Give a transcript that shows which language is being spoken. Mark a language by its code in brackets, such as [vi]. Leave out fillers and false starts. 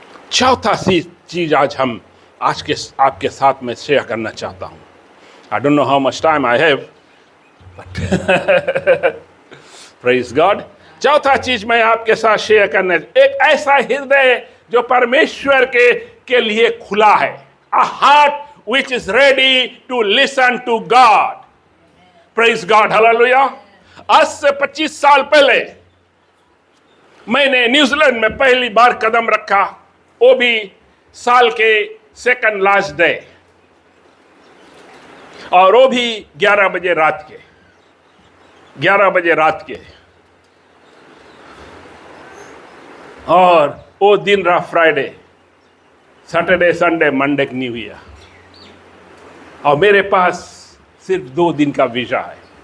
[hi] चौथा चीज आज हम आपके साथ में शेयर करना चाहता हूं। [en] I don't know how much time I have, but praise God. [hi] चौथा चीज मैं आपके साथ शेयर करना, एक ऐसा हृदय जो परमेश्वर के लिए खुला है। [en] A heart which is ready to listen to God. Praise God, hallelujah. [hi] आज से 25 साल पहले मैंने न्यूजीलैंड में पहली बार कदम रखा, वो भी साल के सेकंड लास्ट डे, और वो भी 11 बजे रात के, 11 बजे रात के, और वो दिन रहा Friday, Saturday, Sunday, Monday, new year, और मेरे पास सिर्फ 2 दिन का वीज़ा है।